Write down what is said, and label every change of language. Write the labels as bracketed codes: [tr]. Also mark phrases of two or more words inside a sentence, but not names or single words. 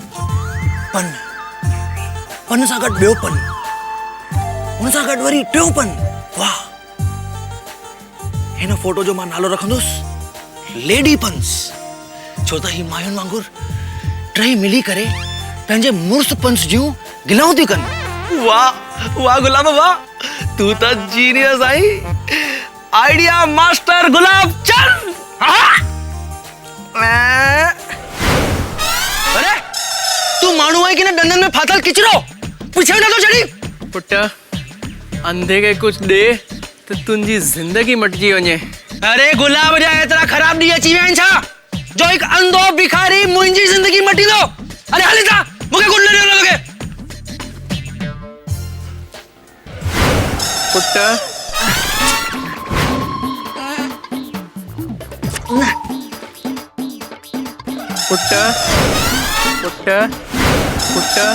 [sd] पन सां गॾु ॿियो पन हुन सां गॾु वरी टियों पन। वाह हिन फोटो जो मां नालो रखंदुसि लेडी पंस छो त ही मायुनि वांगुरु टई मिली करे पंहिंजे मुड़ुस पंस जूं गिलाऊं थी कनि। वाह वाह गुलाब वाह तू त जीनियस आई। [en] idea master [sd] गुलाब चल। अरे तू माण्हू आई कि न डंडन में फाथल किचरो पीछे न तो चढ़ी। पुट अंधे के कुछ दे त तुंहिंजी ज़िंदगी मटिजी वञे। अरे गुलाब जा एतिरा ख़राब ॾींहं अची विया आहिनि छा जो हिकु अंधो भिखारी मुंहिंजी ज़िंदगी मटी दो। अरे हली था मूंखे कुझु न ॾियो लॻे। पुट पुट पुट पुट